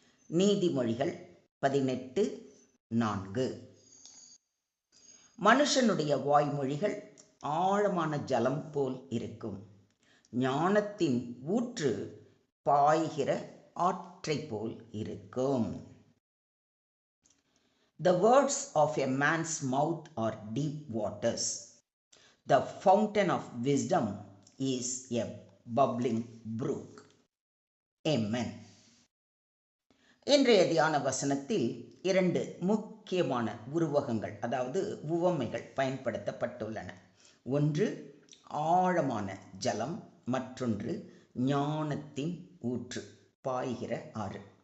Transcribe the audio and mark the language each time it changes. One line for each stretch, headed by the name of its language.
Tamil: நீதிமொழிகள் 18:4. மனுஷனுடைய வாய்மொழிகள் ஆழமான ஜலம் போல் இருக்கும், ஞானத்தின் ஊற்று பாய்கிற ஆற்றை போல் இருக்கும்.
English: The words of a man's mouth are deep waters. The fountain of wisdom is a bubbling brook. Amen.
Tamil: இன்றைய தியான வசனத்தில் 2 முக்கியமான உருவகங்கள், அதாவது உவமைகள் பயன்படுத்தப்பட்டுள்ளன. ஒன்று ஆழமான ஜலம், மற்றொன்று ஞானத்தின் ஊற்று பாய்கிற ஆறு.